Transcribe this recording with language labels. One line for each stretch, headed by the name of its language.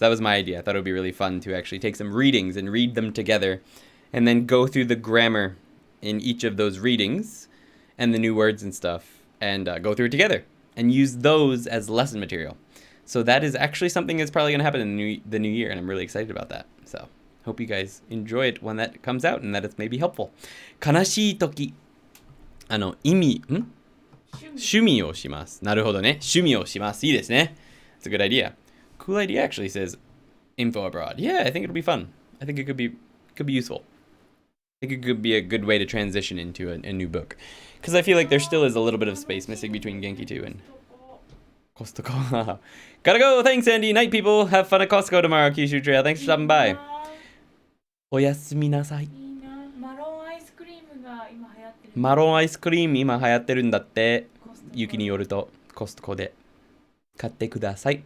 English: That was my idea. I thought it would be really fun to actually take some readings and read them together and then go through the grammar in each of those readings and the new words and stuff and go through it together and use those as lesson material. So that is actually something that's probably going to happen in the new year, and I'm really excited about that. So hope you guys enjoy it when that comes out and that it's maybe helpful.
Japanese: 悲しいとき、趣味をします。なるほどね。趣味をします。いいですね。
English: It's a good idea. Cool idea actually says info abroad. Yeah, I think it'll be fun. I think it could be useful. I think it could be a good way to transition into a new book. Because I feel like there still is a little bit of space missing between Genki 2 and Costco. Gotta go. Thanks, Andy. Night, people. Have fun at Costco tomorrow, Kyushu Trail. Thanks for stopping by.
Japanese: おやすみなさい。いいな。マロンアイスクリームが今流行ってる。マロンアイスクリーム今流行ってるんだって。雪によるとコストコで買ってください。